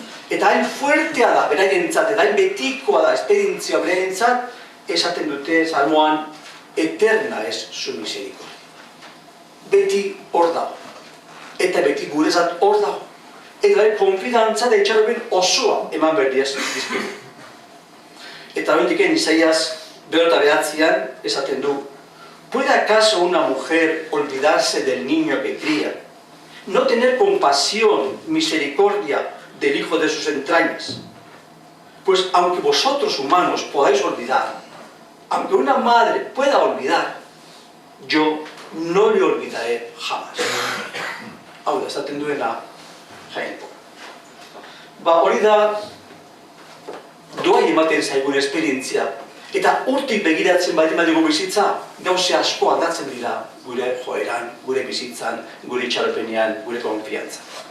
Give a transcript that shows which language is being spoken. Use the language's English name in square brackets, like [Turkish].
[Basque] Eta hain fuertea da, beraientzat, eta hain betikoa da esperientzia beraientzat, esaten dute salmoan, [Spanish] eterna es su misericordia. [Basque] Beti hor dago. Eta beti gurezat hor dago. Eta konfidantza da itxaropen osoa eman berdiaz dizkigu. Eta horretiken Isaías 2:9 esaten du, [Spanish] ¿puede acaso una mujer olvidarse del niño que cría? ¿No tener compasión, misericordia del hijo de sus entrañas? Pues aunque vosotros humanos podáis olvidar, aunque una madre pueda olvidar, yo no le olvidaré jamás. [Basque] Hau da, esaten duena jainko. Hori da, doai ematen zaigun esperientzia. Eta urtik begiratzen baldin badigu bizitza, gauze asko aldatzen dira gure joeran, gure bizitzan, gure itxaropenean, gure konfiantzan.